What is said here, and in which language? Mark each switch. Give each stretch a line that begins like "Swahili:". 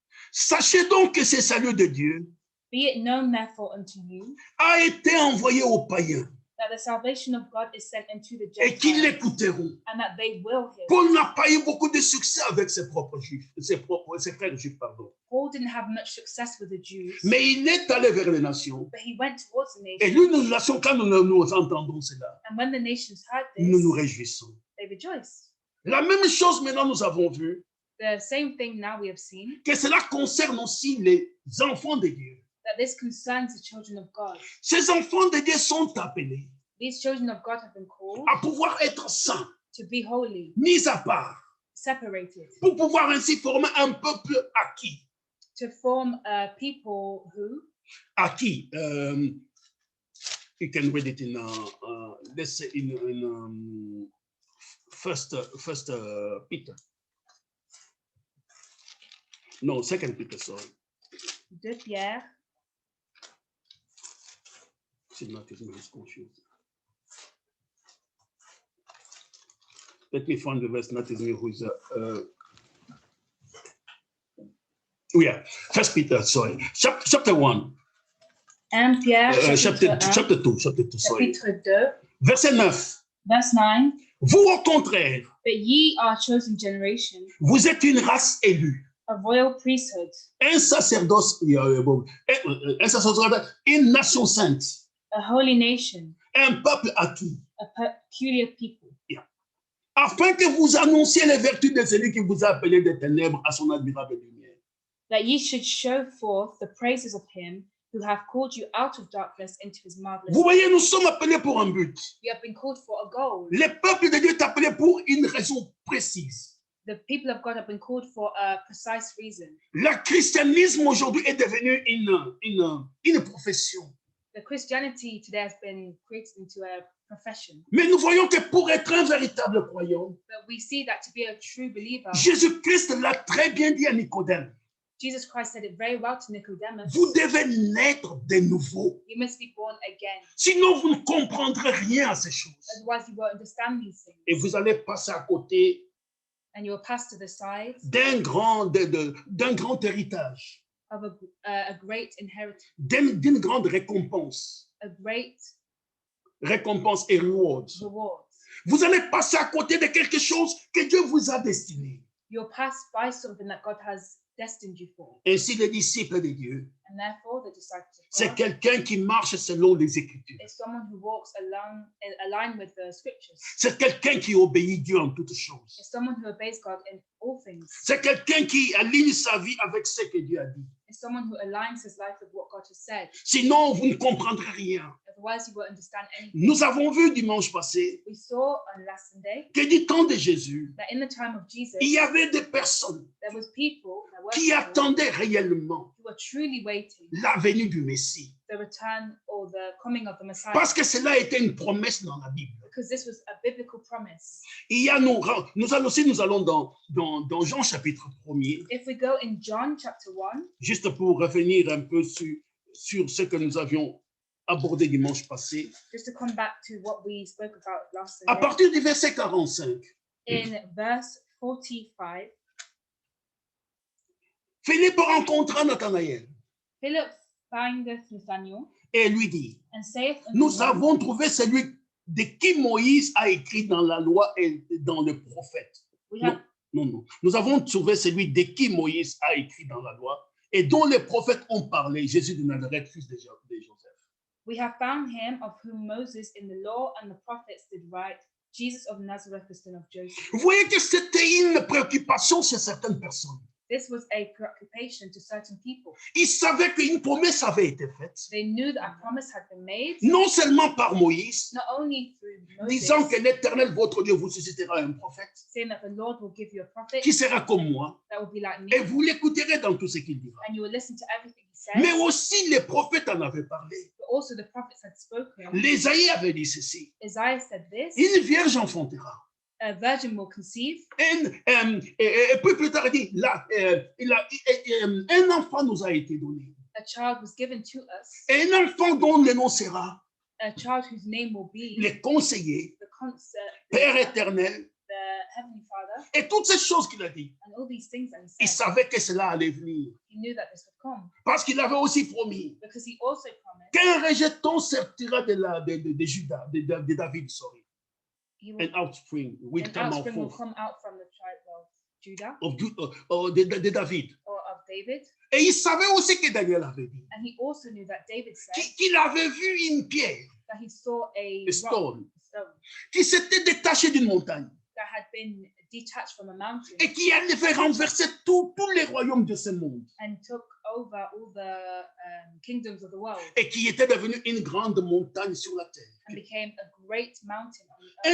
French: Sachez donc que ce salut de Dieu
English: Be it known therefore unto you
French: a été envoyé aux païens
English: that the salvation of God is sent unto the
French: et qu'ils
English: Gentiles,
French: l'écouteront.
English: and that they will hear.
French: Paul n'a pas eu beaucoup de succès avec ses propres juifs, ses frères juifs, pardon.
English: Paul didn't have much success with the Jews,
French: Mais il est allé vers les nations.
English: but he went towards the
French: Et
English: nations.
French: nous, les nations, quand nous entendons cela,
English: And when the nations heard
French: nous nous
English: this,
French: réjouissons.
English: they rejoiced.
French: La même chose maintenant, nous avons vu
English: The same thing now we have seen,
French: que cela concerne aussi les enfants de Dieu.
English: that this concerns the children of God.
French: Ces enfants de Dieu sont appelés
English: These children of God have been called
French: à pouvoir être saints,
English: to be holy,
French: mis à part,
English: separated,
French: pour pouvoir ainsi former un peuple acquis.
English: to form a people who,
French: Acquis.
English: You can read it in, let's say in first Peter. No, second Peter, sorry.
French: 2 Pierre, C'est
English: not even his confused. Let me find the verse, not me who is yeah, First Peter, sorry. Chapter 1.
French: 1 Pierre,
English: Chapter 2, sorry.
French: chapitre 2, Verset 9.
English: verse 9.
French: Vous, au contraire,
English: But ye are a chosen generation,
French: vous êtes une race élue,
English: a royal priesthood,
French: un sacerdoce, une nation sainte,
English: a holy nation,
French: un peuple acquis,
English: a peculiar people,
French: afin que vous annonciez les vertus de celui qui vous a appelé des ténèbres à son admirable lumière.
English: that ye should show forth the praises of him who hath called you out of darkness into his marvelous
French: Vous
English: light.
French: voyez, nous sommes appelés pour un but.
English: You have been called for a goal.
French: Le peuple de Dieu est appelé pour une raison précise.
English: The people of God have been called for a precise reason.
French: Le christianisme aujourd'hui est devenu une profession.
English: The Christianity today has been created into a profession.
French: Mais nous voyons que pour être un véritable croyant,
English: But we see that to be a true believer,
French: Jésus-Christ l'a très bien dit à Nicodème.
English: Jesus Christ said it very well to Nicodemus.
French: Vous devez naître de nouveau.
English: You must be born again.
French: Sinon, vous ne comprendrez rien à ces choses.
English: Otherwise, you won't understand these things.
French: Et vous allez passer à côté
English: And you will pass to the side
French: d'un grand héritage,
English: of a great inheritance,
French: d'une grande récompense.
English: a great
French: Récompense et rewards.
English: reward.
French: Vous allez passer à côté de quelque chose que Dieu vous a destiné.
English: You'll pass by something that God has destined you for.
French: Ainsi, les disciples de Dieu,
English: And therefore, the disciples
French: c'est
English: of God
French: quelqu'un qui marche selon les Écritures.
English: is someone who walks aligned with the scriptures.
French: C'est quelqu'un qui obéit Dieu en toutes choses.
English: It's someone who obeys God in all things.
French: C'est quelqu'un qui aligne sa vie avec ce que Dieu a dit.
English: It's someone who aligns his life with what God has said.
French: Sinon, vous ne comprendrez rien.
English: Otherwise, you won't understand anything.
French: Nous avons vu dimanche passé
English: We saw on last Sunday
French: que du temps de Jésus,
English: that in the time of Jesus,
French: il y avait des personnes
English: there was people that were
French: qui attendaient réellement
English: who were truly waiting
French: la venue du Messie.
English: the return or the coming of the Messiah,
French: Parce que cela était une promesse dans la Bible.
English: because this was a biblical promise.
French: Il y a nous allons dans Jean chapitre 1er,
English: If we go in John chapter 1,
French: juste pour revenir un peu sur ce que nous avions abordé dimanche passé,
English: just to come back to what we spoke about last
French: à
English: Sunday,
French: partir du verset 45,
English: in verse 45,
French: Philippe rencontra Nathanaël
English: Philip findeth Nathanael
French: et lui dit,
English: and saith unto
French: nous avons trouvé celui de qui Moïse a écrit dans la loi et dans le prophète.
English: we have,
French: Non. Nous avons trouvé celui de qui Moïse a écrit dans la loi et dont les prophètes ont parlé, Jésus de Nazareth, fils de Joseph.
English: we have found him of whom Moses in the law and the prophets did write, Jesus of Nazareth, the son of Joseph.
French: Vous voyez que c'était une préoccupation chez certaines personnes.
English: This was a preoccupation to certain people.
French: Ils savaient qu'une promesse avait été faite,
English: They knew that a promise had been made,
French: non seulement par Moïse,
English: not only through Moses,
French: disant que l'Éternel, votre Dieu, vous suscitera un prophète
English: saying that the Lord will give you a prophet
French: qui sera comme moi,
English: that will be like me,
French: et vous l'écouterez dans tout ce qu'il dira.
English: and you will listen to everything he says.
French: Mais aussi, les prophètes en avaient parlé.
English: But also the prophets had spoken.
French: L'Ésaïe avait dit ceci,
English: Isaiah said this,
French: une vierge enfantera.
English: a virgin will conceive,
French: Et puis plus tard, il dit, un enfant nous a été donné.
English: a child was given to us,
French: Et un enfant dont le nom sera
English: a child whose name will be
French: le conseiller,
English: the concert,
French: Père éternel,
English: the Heavenly Father,
French: et toutes ces choses qu'il a dit.
English: and all these things that he
French: Il
English: said.
French: savait que cela allait venir.
English: He knew that this would come
French: Parce qu'il avait aussi promis
English: because he also promised
French: qu'un rejeton sortira de Judas, de David,
English: sorry. he will, An offspring will an come out offspring will forth come out from the tribe of Judah
French: de David.
English: or of David.
French: Et il savait aussi que Daniel avait dit
English: And he also knew that David said
French: qu'il avait vu une pierre,
English: that he saw a a rock, stone, stone
French: qui s'était détachée d'une montagne
English: that had been detached from a mountain
French: et qui allait faire renverser tous les royaumes de ce monde
English: and took over all the kingdoms of the world
French: et qui était devenu une grande montagne sur la terre.
English: and became a great mountain on the earth.